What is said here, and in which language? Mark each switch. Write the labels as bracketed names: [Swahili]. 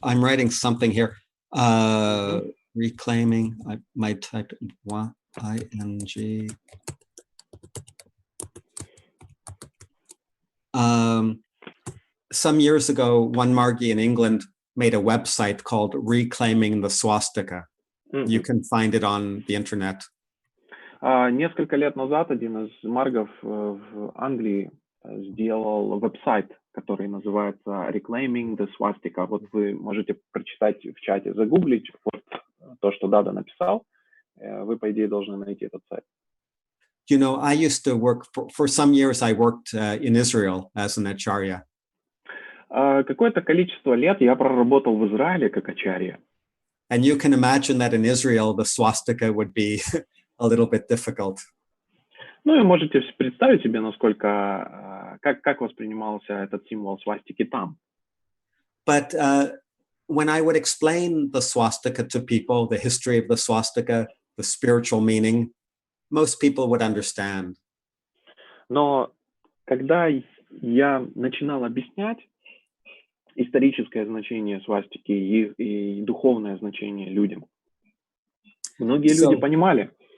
[English] I'm writing something here. Reclaiming, I might type ING. Some years ago, one Margi in England made a website called Reclaiming the Swastika. You can find it on the internet. [Russian] Несколько лет назад один из маргов в Англии сделал веб-сайт, который называется Reclaiming the Swastika. Вот вы можете прочитать в чате, загуглить вот то, что Дада написал. Вы, по идее, должны найти этот сайт. [English] You know, I used to work for some years. I worked in Israel as an acharya. [Russian] Какое-то количество лет я проработал в Израиле как ачарья. [English] And you can imagine that in Israel, the swastika would be a little bit difficult. [Russian] Ну и можете представить себе, насколько, как воспринимался этот символ свастики там. [English] But when I would explain the swastika to people, the history of the swastika, the spiritual meaning, most people would understand. [Russian] Но когда я начинал объяснять историческое значение свастики и духовное значение людям, многие люди понимали.